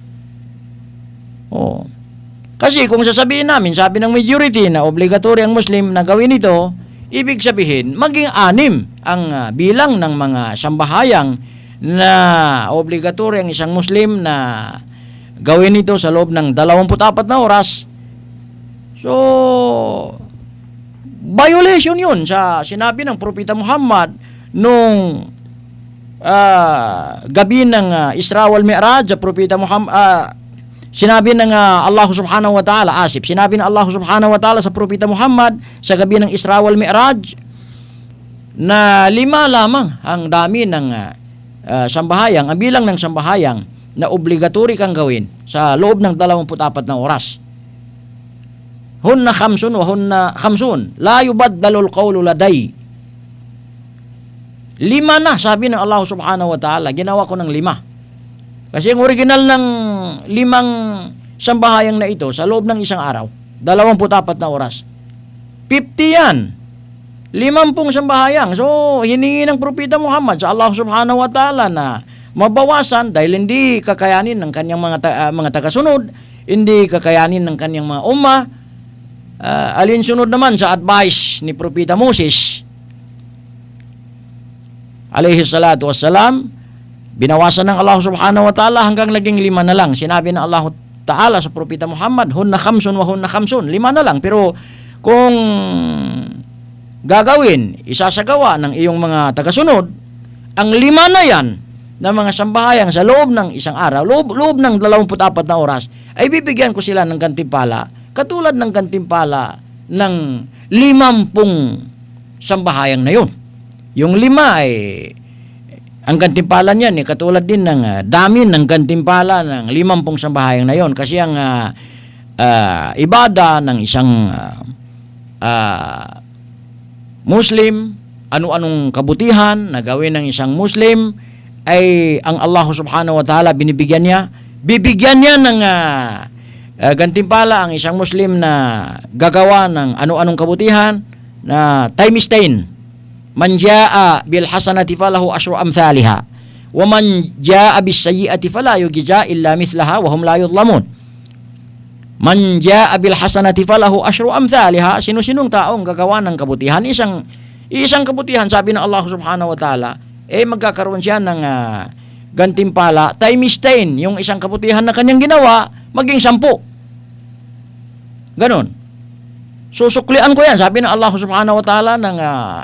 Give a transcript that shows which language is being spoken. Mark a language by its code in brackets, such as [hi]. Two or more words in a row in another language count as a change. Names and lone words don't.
[tl] Kasi kung sasabihin namin, sabi ng majority na obligatory ang Muslim na gawin ito, ibig sabihin maging 6 ang bilang ng mga sambahayang na obligatory ang isang Muslim na gawin ito sa loob ng 24 na oras. So, violation yun sa sinabi ng Propeta Muhammad nung gabi ng Isra wal Mi'raj. Propeta Muhammad, sinabi ng [ar] الله سبحانه وتعالى, [tl] sinabi ng [ar] الله سبحانه وتعالى [tl] sa Propeta Muhammad sa gabi ng Isra wal Mi'raj na 5 lamang ang dami ng sambahayang, ang bilang ng sambahayang na obligatory kang gawin sa loob ng 24 na oras. [ar] هن خمس وهن خمس. لا يبدل القول لدي. [tl] 5 na, sabi ng [ar] الله سبحانه وتعالى, [tl] ginawa ko ng 5. Kasi ang original ng 5 sambahayang na ito sa loob ng isang araw, 24 na oras. 50 yan. 50 sambahayang. So, hiningi ng Propeta Muhammad sa [ar] الله سبحانه وتعالى [tl] na mabawasan dahil hindi kakayanin ng kanyang mga tagasunod, hindi kakayanin ng kanyang mga umma. Alinsunod naman sa advice ni Propeta Moses [ar] عليه الصلاة والسلام, [tl] binawasan ng [ar] الله سبحانه وتعالى [tl] hanggang naging 5 na lang. Sinabi ng Allah ta'ala sa Propeta Muhammad, [ar] هن خمس وهن خمس. [tl] 5 na lang. Pero kung gagawin, isasagawa ng iyong mga tagasunod ang 5 na yan na mga sambahayang sa loob ng isang araw, loob ng 24 na oras, ay bibigyan ko sila ng gantimpala katulad ng gantimpala ng 50 sambahayang na yun. Yung 5 ay ang gantimpala niyan katulad din ng dami ng gantimpala ng 50 sambahayang na yun. Kasi ang ibada ng isang Muslim, ano-anong kabutihan na gawin ng isang Muslim, ay ang [ar] الله سبحانه وتعالى [tl] binibigyan niya bibigyan niya ng gantimpala ang isang Muslim na gagawa ng ano-anong kabutihan na times 10. [ar] من جاء بالحسنة فله عشر أمثالها ومن جاء بالسيئة فلا يجزى إلا مثلها وهم لا يظلمون. من جاء بالحسنة فله عشر أمثالها, [tl] sino-sinong taong gagawa ng kabutihan, isang kabutihan, sabi ng [ar] الله سبحانه وتعالى, [tl] magkakaroon siya ng gantimpala times 10, yung isang kabutihan na kanyang ginawa maging 10. Ganon. Susuklian ko yan, sabi ng [ar] الله سبحانه وتعالى, [tl] ng 10.